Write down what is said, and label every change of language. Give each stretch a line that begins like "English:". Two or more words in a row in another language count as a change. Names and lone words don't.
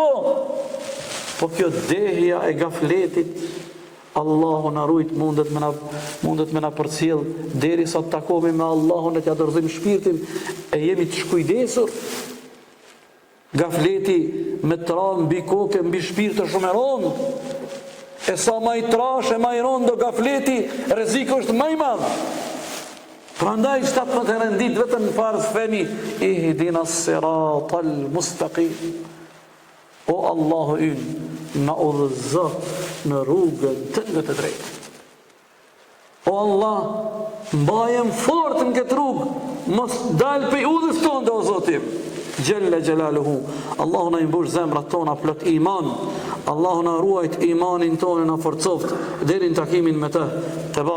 Albanian: Po kjo dehja e gafletit, Allahu na rujt, mundet me na përcjell deri sa të takohemi me Allahun e t'ja dorëzojmë shpirtin e jemi të shkujdesur. Gafleti me tran mbi kokë, mbi shpirt është shumë e rond. E sa më i trash e më i rond do gafleti, rreziku është më i madh. Prandaj 17 herë në ditë vetëm në farz themi
Arabic: اهدنا الصراط المستقيم.
Albanian: O Allahu ynë, na udhëzo në rrugën tënde të drejtë. O Allah, mbajem fort në këtë rrugë, mos dal pe udhës tonë o Zotim.
Arabic: جل جلاله,
Albanian: Allahu na imbush zemrat tona plot iman, Allahu na ruajt imanin tonë na forcoft deri në takimin me të.